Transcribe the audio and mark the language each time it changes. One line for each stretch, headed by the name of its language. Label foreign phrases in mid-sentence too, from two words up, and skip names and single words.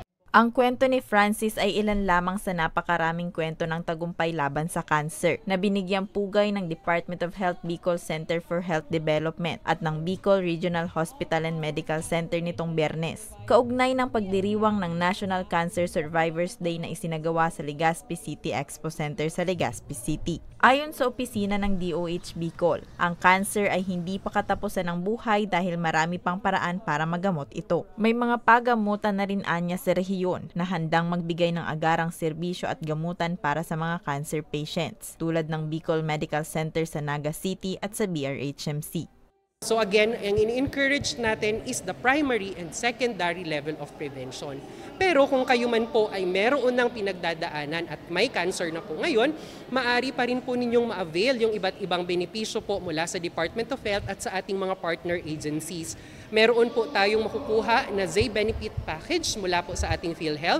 Filipino: Ang kwento ni Francis ay ilan lamang sa napakaraming kwento ng tagumpay laban sa cancer na binigyang pugay ng Department of Health Bicol Center for Health Development at ng Bicol Regional Hospital and Medical Center nitong Biyernes. Kaugnay ng pagdiriwang ng National Cancer Survivors Day na isinagawa sa Legazpi City Expo Center sa Legazpi City. Ayon sa opisina ng DOH Bicol, ang cancer ay hindi pa katapusan ng buhay dahil marami pang paraan para magamot ito. May mga pagamutan na rin anya sa rehiyon na handang magbigay ng agarang serbisyo at gamutan para sa mga
English: cancer patients,
Filipino: tulad ng Bicol Medical Center sa Naga City at sa BRHMC.
English: So again,
Filipino: ang in-encourage natin
English: is the primary and secondary level of prevention.
Filipino: Pero kung kayo man po ay meron ng pinagdadaanan at may cancer na po ngayon, maaari pa rin po ninyong ma-avail yung iba't ibang benepisyo po mula sa Department of Health at sa ating mga
English: partner agencies.
Filipino: Meron po tayong makukuha na Zay Benefit Package mula po sa ating PhilHealth.